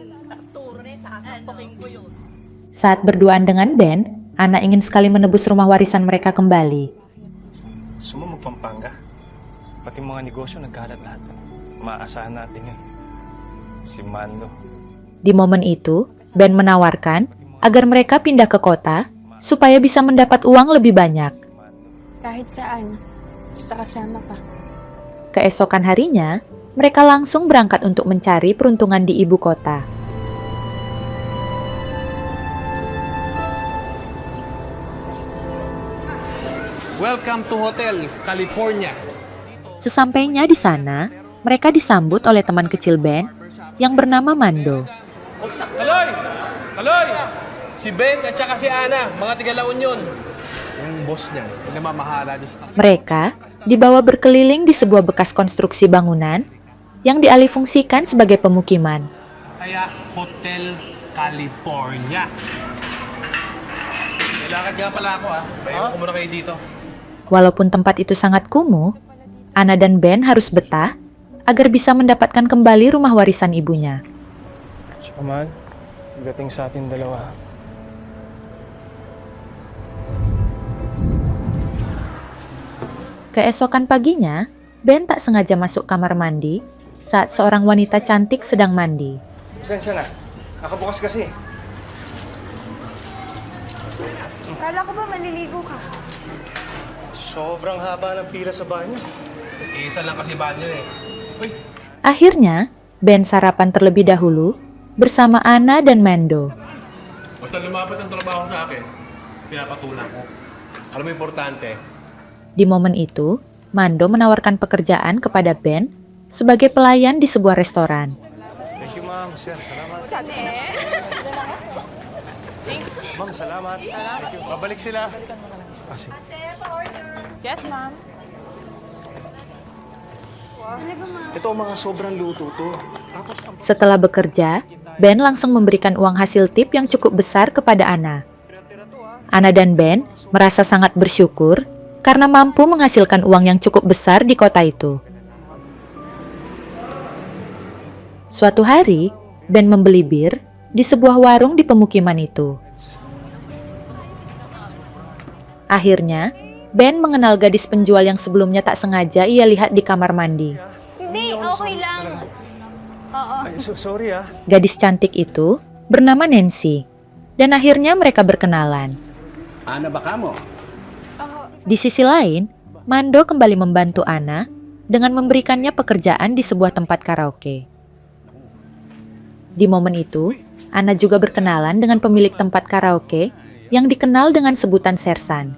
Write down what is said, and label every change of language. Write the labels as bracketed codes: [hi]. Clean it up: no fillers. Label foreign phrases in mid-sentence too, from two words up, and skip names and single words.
[id] Saat berduaan dengan Ben, Anna ingin sekali menebus rumah warisan mereka kembali. [tl] Gusto mo magpampanga? Pati mga negosyo nagkalat lahat. Maasahan natin yun. Si Mando. [id] Di momen itu, Ben menawarkan agar mereka pindah ke kota supaya bisa mendapat uang lebih banyak. [tl] Kahit saan, basta kasama ka. [id] Keesokan harinya, mereka langsung berangkat untuk mencari peruntungan di ibu kota. [en] Welcome to Hotel California. [id] Sesampainya di sana, mereka disambut oleh teman kecil Ben yang bernama Mando. [tl] Kaloy! Kaloy! Si Ben at saka si Ana, mga tiga La Union. Yung boss niya, namamahala niya sa... [id] Mereka dibawa berkeliling di sebuah bekas konstruksi bangunan yang dialihfungsikan sebagai pemukiman. [tl] Kaya Hotel California. Kailangan nga pala ako Bayaran ko muna kayo dito. [id] Walaupun tempat itu sangat kumuh, Anna dan Ben harus betah agar bisa mendapatkan kembali rumah warisan ibunya. [tl] Tsaka man, gating sa atin dalawa. [id] Keesokan paginya, Ben tak sengaja masuk kamar mandi saat seorang wanita cantik sedang mandi. [tl] Pasensya na. Nakabukas kasi. Kala ko ba maliligo ka? Sobrang haba ng pila sa banyo. Isa lang kasi banyo Uy, [id] Akhirnya, Ben sarapan terlebih dahulu bersama Anna dan Mando. [tl] basta lumapit ang trabaho sa akin, pinapatulan ko. Alam mo importante, [id] Di momen itu, Mando menawarkan pekerjaan kepada Ben sebagai pelayan di sebuah restoran. [en] Thank you, [tl] ma'am. Sir, salamat. Sabi Ma'am, salamat. [en] Thank you. [tl] Babalik sila. Kasi. Yes, ma'am. Ito ang mga sobrang luto to. Tapos ang [id] Setelah bekerja, Ben langsung memberikan uang hasil tip yang cukup besar kepada Anna. Anna dan Ben merasa sangat bersyukur karena mampu menghasilkan uang yang cukup besar di kota itu. Suatu hari, Ben membeli bir di sebuah warung di pemukiman itu. Akhirnya, Ben mengenal gadis penjual yang sebelumnya tak sengaja ia lihat di kamar mandi. [tl] Hindi, okay lang. Oo. Ay, sorry ah. [id] Gadis cantik itu bernama Nancy, dan akhirnya mereka berkenalan. [tl] Ana ba kamo? [id] Di sisi lain, Mando kembali membantu Ana dengan memberikannya pekerjaan di sebuah tempat karaoke. Di momen itu, Ana juga berkenalan dengan pemilik tempat karaoke yang dikenal dengan sebutan Sersan.